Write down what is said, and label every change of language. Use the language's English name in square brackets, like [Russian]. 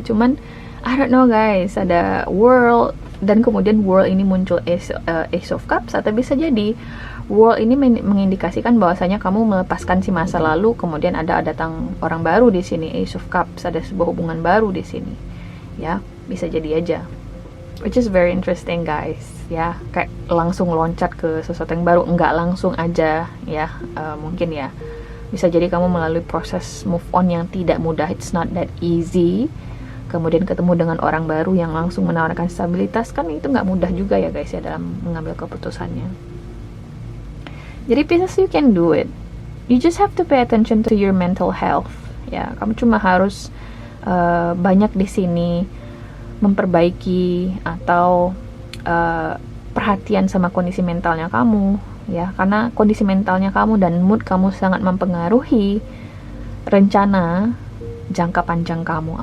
[Indonesian] Cuman [English] I don't know guys, [Indonesian] ada World dan kemudian World ini muncul Ace of Cups, atau bisa jadi World ini mengindikasikan bahwasanya kamu melepaskan si masa lalu, kemudian ada datang orang baru di sini, Ace of Cups, ada sebuah hubungan baru di sini. Ya, bisa jadi aja. [English] Which is very interesting guys, ya. [Indonesian] Kayak langsung loncat ke sesuatu yang baru, enggak langsung aja ya. Mungkin ya. Bisa jadi kamu melalui proses move on yang tidak mudah, [English] it's not that easy. [Indonesian] Kemudian ketemu dengan orang baru yang langsung menawarkan stabilitas, kan itu nggak mudah juga ya guys ya dalam mengambil keputusannya. [English] Jadi Pisces, you can do it. You just have to pay attention to your mental health. [Indonesian] Ya, kamu cuma harus banyak di sini memperbaiki atau perhatian sama kondisi mentalnya kamu. Ya, karena kondisi mentalnya kamu dan mood kamu sangat mempengaruhi rencana jangka panjang kamu.